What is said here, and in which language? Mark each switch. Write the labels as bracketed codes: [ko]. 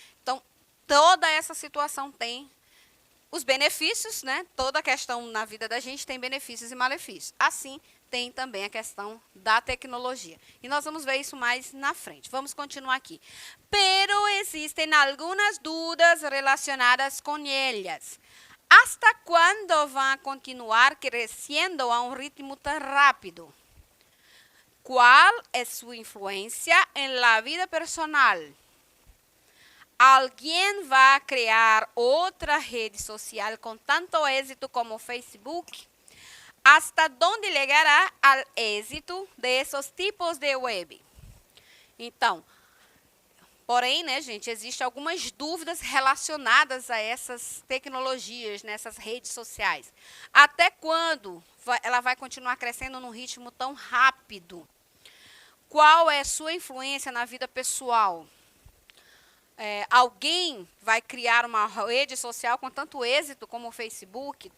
[pt] Então, toda essa situação tem os benefícios, né? Toda a questão na vida da gente tem benefícios e malefícios. Assim, tem também a questão da tecnologia. E nós vamos ver isso mais na frente. Vamos continuar aqui. Pero existem algumas dúvidas relacionadas com elas. [es] ¿Hasta cuándo van a continuar creciendo a un ritmo tan rápido? ¿Cuál es su influencia en la vida personal? ¿Alguien va a crear otra rede social con tanto éxito como Facebook? ¿Hasta dónde llegará al éxito de esos tipos de web? [pt] Então, porém, né, gente, existem algumas dúvidas relacionadas a essas tecnologias, nessas redes sociais. Até quando ela vai continuar crescendo num ritmo tão rápido? Qual é a sua influência na vida pessoal? Alguém vai criar uma rede social com tanto êxito como o Facebook?